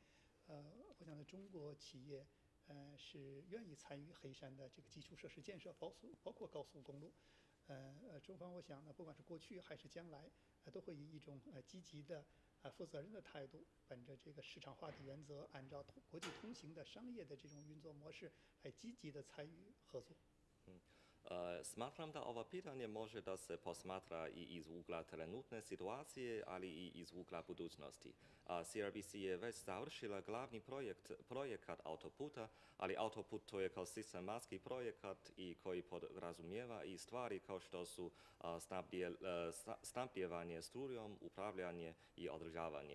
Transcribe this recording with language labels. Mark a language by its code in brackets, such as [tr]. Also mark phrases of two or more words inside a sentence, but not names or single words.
[zh] 我想呢，中国企业是愿意参与黑山的这个基础设施建设，包括高速公路。中方我想呢，不管是过去还是将来，都会以一种积极的、负责任的态度，本着这个市场化的原则，按照国际通行的商业的这种运作模式，来积极的参与合作。 [sr] Smatram da ovo pitanje može da se posmatra i iz ugla trenutne situacije, ali i iz ugla budućnosti. CRBC je već završila glavni projekat autoputa, ali autoput to je kao sistematski projekat i koji podrazumijeva i stvari kao što su snabdijevanje strujom, upravljanje i održavanje.